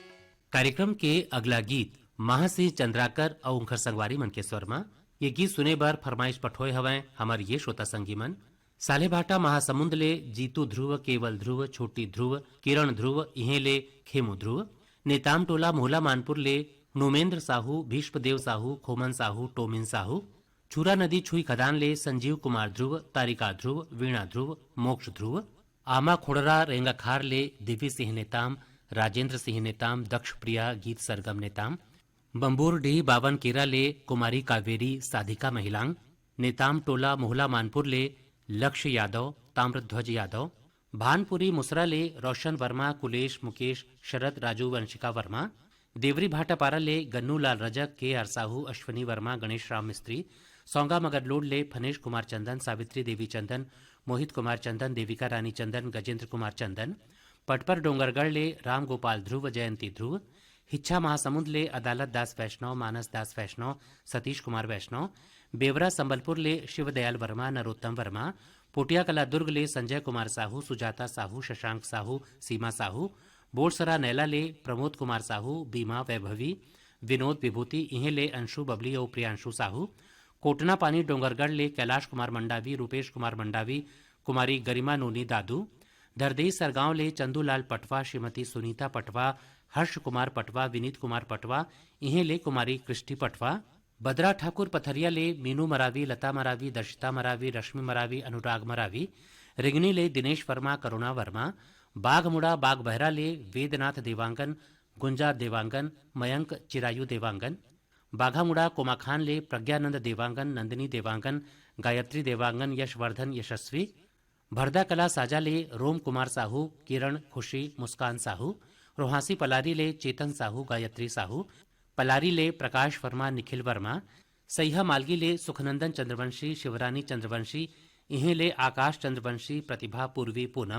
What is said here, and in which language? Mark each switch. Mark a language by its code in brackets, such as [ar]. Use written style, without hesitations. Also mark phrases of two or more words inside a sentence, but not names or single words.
[hne] कार्यक्रम के अगला गीत महासिंह चंद्राकर और उनकर संगवारी मन के स्वर में ये गीत सुने बर फरमाइश पठोए हवैं हमार ये श्रोता संगी मन। साले भाटा महासमुंद ले जीतू ध्रुव, केवल ध्रुव, छोटी ध्रुव, किरण ध्रुव, इहे ले खेमू ध्रुव। नेताम टोला मोहला मानपुर ले नोमेंद्र साहू, भीष्मदेव साहू, खोमन साहू, टोमिन साहू। चूरा नदी छुई खदान ले संजीव कुमार ध्रुव, तारिका ध्रुव, वीणा ध्रुव, मोक्ष ध्रुव। आमा खोड़रा रेंगाखार ले दिव्य सिंह नेताम, राजेंद्र सिंह नेताम, दक्ष प्रिया गीत सरगम नेताम। बम्बूर डी बावन केरा ले कुमारी कावेरी, साधिका महिलांग। नेताम टोला मोहला मानपुर ले लक्ष्य यादव, ताम्रध्वज यादव। भानपुरी मुसरा ले रोशन वर्मा, कुलेश, मुकेश, शरद, राजू, वंशिका वर्मा। देवरी भाटापारा ले गन्नू लाल रजक, के आर साहू, अश्वनी वर्मा, गणेश राम मिस्त्री। सौंगा मगरलोड ले फनेश कुमार चंदन, सावित्री देवी चंदन, मोहित कुमार चंदन, देविका रानी चंदन, गजेंद्र कुमार चंदन। पटपर डोंगरगढ़ ले राम गोपाल ध्रुव, जयंती ध्रुव। हिच्छा महासमुंद ले अदालत दास वैष्णव, मानस दास वैष्णव, सतीश कुमार वैष्णव। बेवरा संबलपुर ले शिवदयाल वर्मा, नरोत्तम वर्मा। पोटिया कला दुर्ग ले संजय कुमार साहू, सुजाता साहू, शशांक साहू, सीमा साहू। बोरसरा नैला ले प्रमोद कुमार साहू, बीमा वैभवी, विनोद विभूति, इहे ले अंशु बबली और प्रियांशु साहू। कोटना पानी डोंगरगढ़ ले कैलाश कुमार मंडावी, रूपेश कुमार मंडावी, कुमारी गरिमा नोनी दादू। दरदेई सरगांव ले चंदूलाल पटवा, श्रीमती सुनीता पटवा, हर्ष कुमार पटवा, विनीत कुमार पटवा, इहे ले कुमारी कृष्टि पटवा। बदरा ठाकुर पथरिया ले मीनू मरावी, लता मरावी, दर्शिता मरावी, रश्मि मरावी, अनुराग मरावी। रिगनी ले दिनेश वर्मा, करुणा वर्मा। बाघमुड़ा बाग बहरा ले वेदनाथ देवांगन, गुंजा देवांगन, मयंक चिरायु देवांगन। बाघामुड़ा कोमाखान ले प्रज्ञानंद देवांगन, नंदिनी देवांगन, गायत्री देवांगन, यशवर्धन यशस्वी। भरदा कला साजा ले रोम कुमार साहू, किरण, खुशी, मुस्कान साहू। रोहासी पलारी ले चेतन साहू, गायत्री साहू। पलारी ले प्रकाश वर्मा, निखिल वर्मा। सैहा मालगी ले सुखनंदन चंद्रवंशी, शिवरानी चंद्रवंशी, इहे ले आकाश चंद्रवंशी, प्रतिभा पूर्वी पूनम।